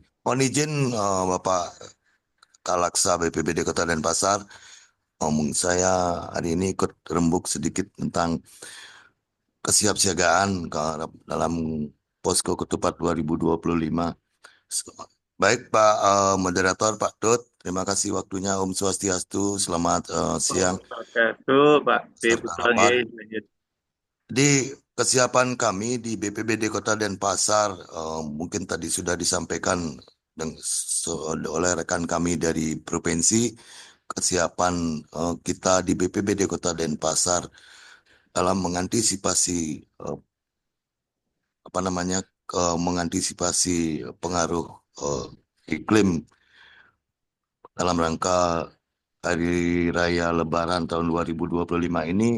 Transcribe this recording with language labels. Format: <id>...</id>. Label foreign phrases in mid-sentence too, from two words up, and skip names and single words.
<id>Mohon izin Bapak Kalaksa BPBD Kota Denpasar, saya hari ini ikut rembuk sedikit tentang kesiapsiagaan dalam Posko Ketupat 2025. Baik Pak Moderator, Pak Dut, terima kasih waktunya.</id> <sa>Om Swastiastu,</sa> <id>selamat siang. Pak. Jadi kesiapan kami di BPBD Kota Denpasar mungkin tadi sudah disampaikan oleh rekan kami dari provinsi. Kesiapan kita di BPBD Kota Denpasar dalam mengantisipasi mengantisipasi pengaruh iklim dalam rangka Hari Raya Lebaran tahun 2025 ini.</id>